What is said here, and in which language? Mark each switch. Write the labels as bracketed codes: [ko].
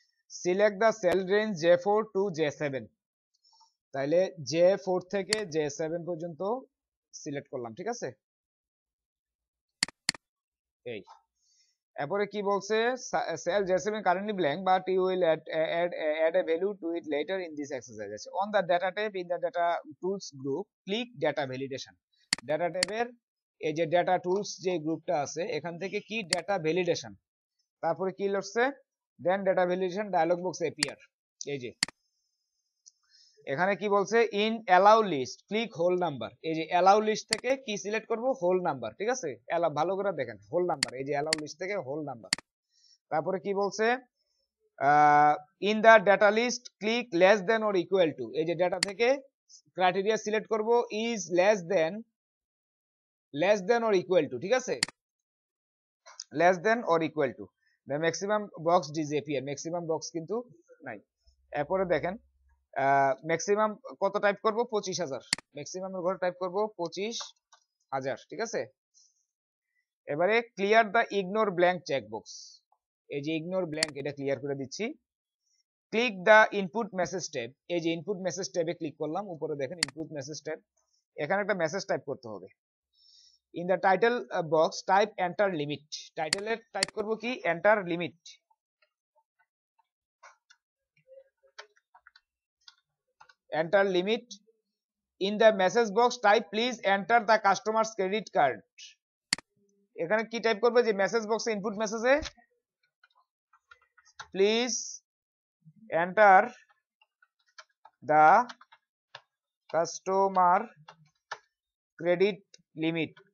[en] select the cell range J4 to J7, [bn] তাইলে J4 থেকে J7 পর্যন্ত সিলেক্ট করলাম, ঠিক আছে। এই এরপরে কি বলছে, [en] cell J7 currently blank but you will add a value to it later in this exercise. On the data tab in the data tools group click data validation. [bn] Data tab-এর এই যে data tools যে গ্রুপটা আছে এখান থেকে কি data validation, তারপরে কি লিখছে [en] then data validation dialog box appear। [bn] এই যে এখানে কি বলছে [en] in allow list click whole number, [bn] এই যে allow list থেকে কি সিলেক্ট করব whole number, ঠিক আছে allow ভালো করে দেখেন whole number, এই যে allow list থেকে whole number। তারপরে কি বলছে [en] in the data list click less than or equal to, [bn] এই যে ডেটা থেকে ক্রাইটেরিয়া সিলেক্ট করব is less than or equal to, ঠিক আছে less than or equal to, [en] the maximum box disappear, [bn] maximum box কিন্তু নাই। এরপরে দেখেন ম্যাক্সিমাম কত টাইপ করব 25000, ম্যাক্সিমামের ঘরে টাইপ করব 25000, ঠিক আছে। এবারে [en] clear the ignore blank checkbox, [bn] এই যে ইগনোর ব্ল্যাঙ্ক এটা ক্লিয়ার করে দিচ্ছি। [en] click the input message tab, [bn] এই যে ইনপুট মেসেজ ট্যাবে ক্লিক করলাম, উপরে দেখেন ইনপুট মেসেজ ট্যাব, এখানে একটা মেসেজ টাইপ করতে হবে। [en] in the title box type enter limit, [bn] টাইটেলে type করব কি enter limit, enter limit। [en] in the message box type please enter the customer's credit card, [bn] এখানে কি টাইপ করবে যে মেসেজ বক্সে ইনপুট মেসেজে [en] please enter the customer credit limit